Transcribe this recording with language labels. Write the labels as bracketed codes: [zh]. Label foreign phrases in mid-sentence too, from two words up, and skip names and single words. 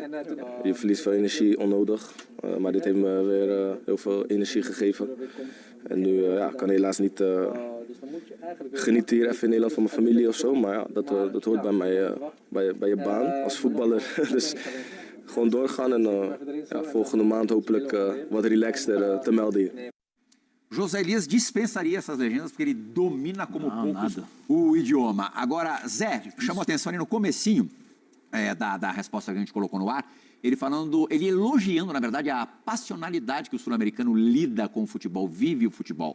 [nl] Je verliest veel energie onnodig. Maar dit heeft me weer heel veel energie gegeven. En nu kan helaas niet genieten hier even in Nederland van mijn familie of zo. Maar ja, dat hoort bij mij, bij je baan als voetballer. Dus gewoon doorgaan en volgende maand hopelijk wat relaxter te melden hier. [pt] José Elias dispensaria essas legendas porque ele domina como poucos o idioma. Agora, Zé, chamou atenção ali no comecinho da resposta que a gente colocou no ar, ele elogiando, na verdade, a passionalidade que o sul-americano lida com o futebol, vive o futebol.